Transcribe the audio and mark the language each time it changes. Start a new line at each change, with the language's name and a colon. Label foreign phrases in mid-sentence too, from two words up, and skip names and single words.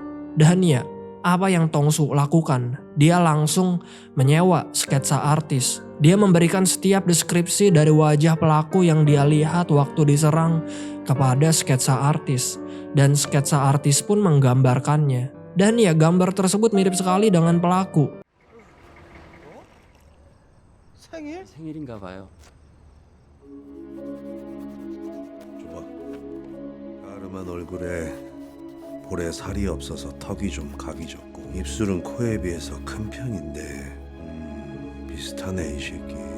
Indonesian: Dan ya, apa yang Tongsu lakukan? Dia langsung menyewa sketsa artis. Dia memberikan setiap deskripsi dari wajah pelaku yang dia lihat waktu diserang kepada sketsa artis. Dan sketsa artis pun menggambarkannya. Dan ya, gambar tersebut mirip sekali dengan pelaku.
Korean: 생일인가 봐요. 줘봐. 까름한 얼굴에 볼에 살이 없어서 턱이 좀 각이 졌고 입술은 코에 비해서 큰 편인데 비슷하네 이 새끼.